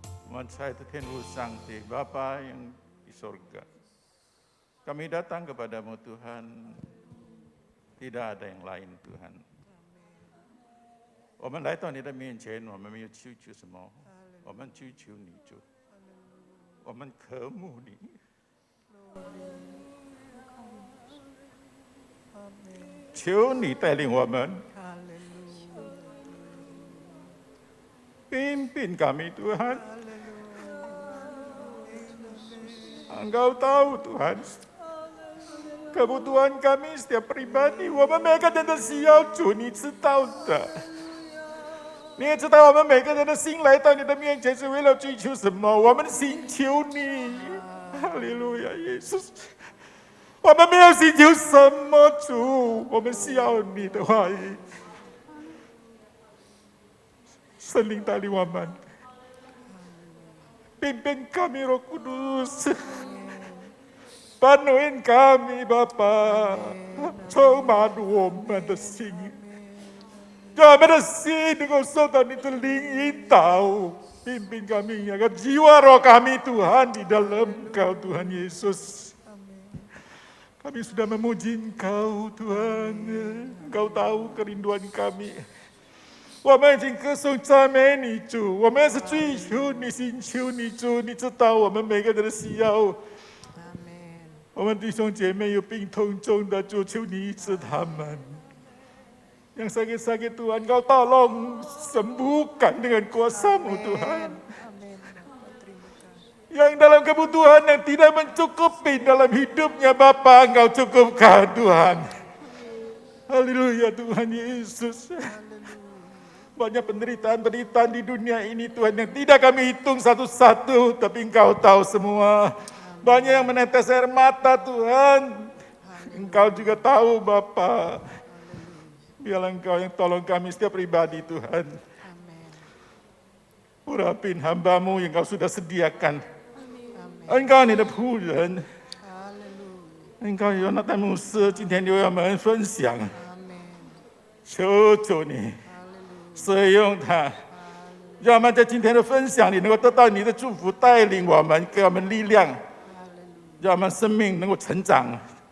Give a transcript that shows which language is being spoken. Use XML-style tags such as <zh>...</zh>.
<id>Maha Tuhan Sangti, Bapa yang di sorga, kami datang kepadamu Tuhan, tidak ada yang lain Tuhan.</id> <zh>我们来到你的面前，我们没有求什么，我们追求你主，我们渴慕你。求你带领我们，</zh> <id>pimpin kami Tuhan. Engkau tahu Tuhan, kebutuhan kami setiap pribadi，</id> <zh>我们每个人的需要，主你知道的。你也知道我们每个人的心来到你的面前是为了追求什么？我们心求你，哈利路亚，耶稣。我们没有寻求什么，主，我们需要你的话语。圣灵带领我们，</zh> <id>Pimpin kami Roh Kudus. Penuhin kami Bapa.</id> <zh>充满我们的心。让我们的心能够受到你的灵引导。</zh> <id>Pimpin kami, agar jiwa roh kami Tuhan di dalam Engkau Tuhan Yesus. Kami sudah memuji Engkau Tuhan. Engkau tahu kerinduan kami.</id> <zh>我们已经歌颂赞美你主，我们是追求你、寻求你主，你知道我们每个人的需要。我们弟兄姐妹有病痛中的，主求你医治他们。</zh> <id>Yang sakit-sakit Tuhan, Kau tolong sembuhkan dengan kuasa-Mu Tuhan. Yang dalam kebutuhan yang tidak mencukupi dalam hidupnya Bapa, Engkau cukupkan Tuhan. Haleluya Tuhan Yesus. Banyak penderitaan-penderitaan di dunia ini Tuhan yang tidak kami hitung satu-satu, tapi Engkau tahu semua. Banyak yang menetes air mata Tuhan. Engkau juga tahu Bapa. Biarlah Engkau yang tolong kami setiap pribadi Tuhan. Urapin hamba-Mu yang Kau sudah sediakan.</id> <zh>Engkau ni的仆人，Engkau Yonatan Musa 今天留我们分享，求主你使用他，让我们在今天的分享里能够得到你的祝福，带领我们，给我们力量，让我们生命能够成长。</zh>